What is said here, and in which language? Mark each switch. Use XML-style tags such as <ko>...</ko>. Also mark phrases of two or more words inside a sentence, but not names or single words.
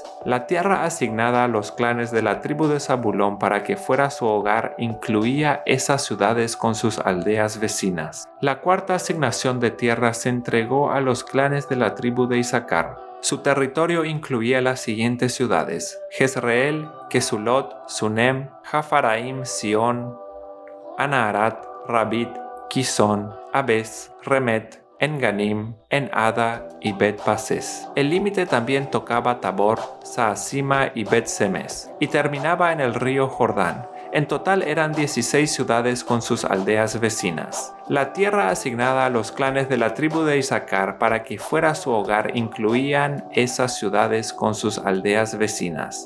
<es>La tierra asignada a los clanes de la tribu de Zabulón para que fuera su hogar incluía esas ciudades con sus aldeas vecinas. La cuarta asignación de tierra se entregó a los clanes de la tribu de Isaacar. Su territorio incluía las siguientes ciudades: Jezreel, Kesulot, Sunem, Jafaraim, Sion, Anaharat, Rabit, Kisón, Abes, Remet, En-Ganim, En-Ada y Bet-Pases. El límite también tocaba Tabor, Saasima y Bet-Semes, y terminaba en el río Jordán. En total eran 16 ciudades con sus aldeas vecinas. La tierra asignada a los clanes de la tribu de Isaacar para que fuera su hogar incluían esas ciudades con sus aldeas vecinas.</es>